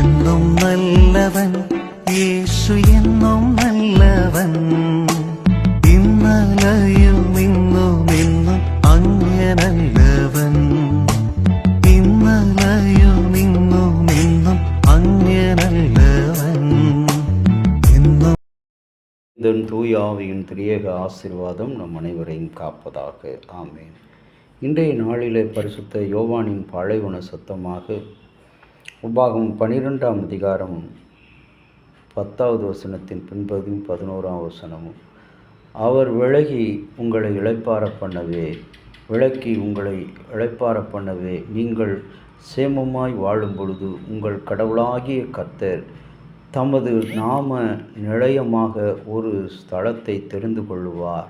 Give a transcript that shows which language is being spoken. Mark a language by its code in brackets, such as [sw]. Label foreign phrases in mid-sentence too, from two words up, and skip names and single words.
[ml] എന്നും നല്ലവൻ, യേശു എന്നും നല്ലവൻ. ഇന്നലെയും ഇന്നും എന്നും അങ്ങനല്ലവൻ. ഇന്നലെയും ഇന്നും എന്നും അങ്ങനല്ലവൻ. [ta] இதன் தூயாவியின் திரியேக ஆசீர்வாதம் நம் அனைவரையும் காப்பதாக. ஆமேன். இன்றைய நாளிலே பரிசுத்த யோவானின் பழைய சத்தமாக உபாகம் 12ஆம் அதிகாரம் 10வது வசனத்தின் பின்பகுதியும் 11ஆம் வசனமும், அவர் விலகி உங்களை இளைப்பார பண்ணவே நீங்கள் சேமமாய் வாழும் பொழுது உங்கள் கடவுளாகிய கர்த்தர் தமது நாம நிலையமாக ஒரு ஸ்தலத்தை தெரிந்து கொள்ளுவார்.